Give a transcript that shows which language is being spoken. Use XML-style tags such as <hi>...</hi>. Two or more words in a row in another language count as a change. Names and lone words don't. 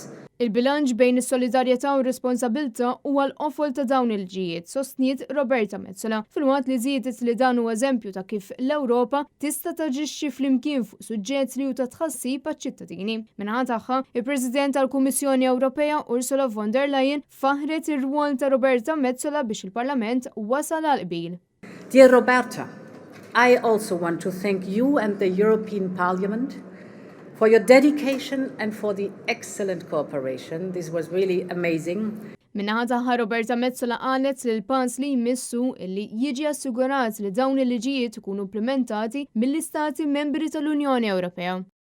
<mt>Il-bilanċ bejn is-solidarjetà u r-responsabilità huwa l-qofol ta' dawn il-ġijiet, sostniet Roberta Metsola, fil-waqt li żiedet li dan huwa eżempju ta' kif l-Ewropa tista' taġixxi flimkien fuq suġġett li hu ta' tħassib għaċ-ċittadini. Minħa tagħha, il-President tal-Kummissjoni Ewropea Ursula von der Leyen faħret ir-rwol ta' Roberta Metsola biex il-Parlament wasal għal qbil.</mt> <en>Dear Roberta, I also want to thank you and the European Parliament for your dedication and for the excellent cooperation. This was really amazing.</en> <mt>Minnaħa taħħa Roberta Metsola qalet li l-pass li jmissu illi jiġi assigurat li dawn il-liġijiet ikunu implementati mill-istati membri tal-Unjoni Ewropea.</mt>